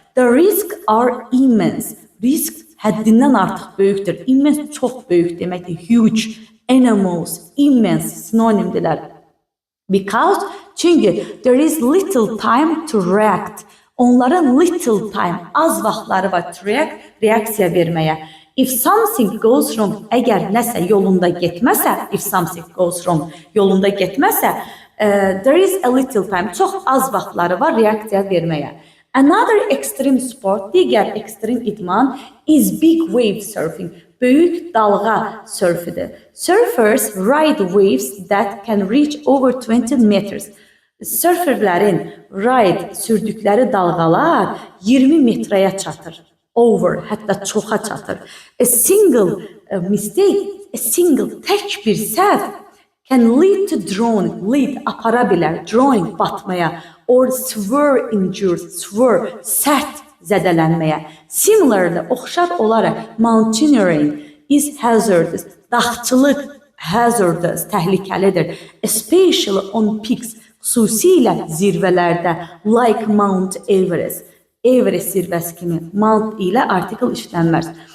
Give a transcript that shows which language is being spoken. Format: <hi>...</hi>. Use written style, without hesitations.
<en>The risks are immense. Risk</en> <az>həddindən artıq böyükdür. Immense çox böyük deməkdir. Huge. Animals, immense sinonimdirlər.</az> <en>Because,</en> <az>çünki</az> <en>there is little time to react.</en> <az>Onların</az> <en>little time,</en> <az>az vaxtları var</az> <en>to react,</en> <az>reaksiya verməyə.</az> <en>If something goes wrong,</en> <az>əgər nəsə yolunda getməsə,</az> <en>if something goes wrong,</en> <az>yolunda getməsə,</az> <en>there is a little time,</en> <az>çox az vaxtları var reaksiya verməyə.</az> <en>Another extreme sport,</en> <az>digər ekstrem idman</az> <en>is big wave surfing.</en> <az>Böyük dalğa sörfüdür.</az> <en>Surfers ride waves that can reach over 20 meters.</en> <az>Surferlərin sürdükləri dalğalar 20 metrəyə çatır.</az> <en>Over,</en> <az>hətta çoxa çatır.</az> <en>A single mistake,</en> <az>tək bir səhv</az> <en>can lead to drowning, lead</en> <az>apara bilər,</az> <en>drowning</en> <az>batmaya,</az> <en>or severe injuries, severe,</en> <az>sərt zədələnməyə.</az> <en>Similarly,</en> <az>oxşar olaraq</az> <en>mountaineering is hazardous.</en> <az>Dağçılıq hazardous, təhlükəlidir.</az> <en>Especially on peaks,</en> <az>xüsusilə zirvələrdə,</az> <en>like Mount Everest.</en> <az>Everest zirvəsi kimi Mount ilə artikel işlənməz.</az>